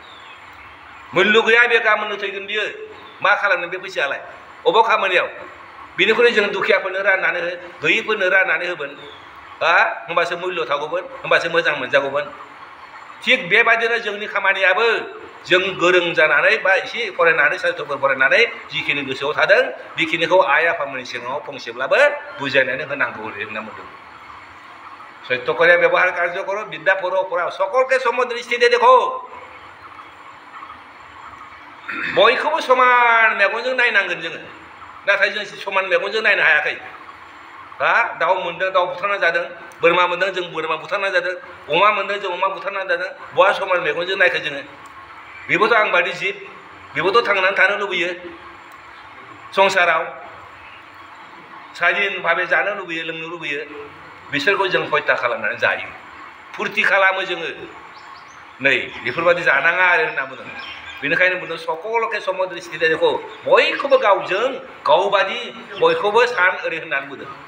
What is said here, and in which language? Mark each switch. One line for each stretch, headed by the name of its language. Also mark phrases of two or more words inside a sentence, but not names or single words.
Bodo: बे गाबोननो थैगोन बियो मा खालामनो बे फैसायालाय अबाव खामानियाव बिनिख्रुइ जों दुखियाफोरनो राननानै गैयिफोरनो राननानै होगोन होमबासो मुल्य थागौमोन होमबासो मोजां मोनजागौमोन थिग बेबायदिनो जोंनि खामानियाबो जों गोरों जानानै बा एसे फरायनानै साहित्यफोर फरायनानै जिखिनि गोसोआव थादों बेखिनिखौ आइ आफामोननि सिगाङाव फंसेब्लाबो बुजायनानै होनांगौ होनना बुंदों
Assamese: সত্য কৰিয়া ব্যৱহাৰ কাৰ্য কৰো বিদ্যা পৰাৱ সকলকে সমান দৃষ্টিতে দেখো
Bodo: बयखौबो समान मेगनजों नायनांगोन जोङो नाथाय जों समान मेगनजों नायनो हायाखै हा दाउ मोनदों दाउ बुथारना जादों बोरमा मोनदों जों बोरमा बुथारना जादों अमा मोनदों जों अमा बुथारना जादों बहा समान मेगनजों नायखो जोङो बेबोथ' आं बादि जिब बेबोथ' थांनानै थानो लुबैयो संसाराव स्वाधीन भाबे जानो लुबैयो लोंनो लुबैयो बिसोरखौ जों हत्या खालामनानै जायो फुरथि खालामो जोङो नै बेफोरबायदि जानाङा आरो होनना बुंदों बेनिखायनो बुंदों
Assamese: সকলকে সম দৃষ্টি দেখো
Bodo: बयखौबो गावजों गावबादि बयखौबो सान ओरै होननानै बुंदों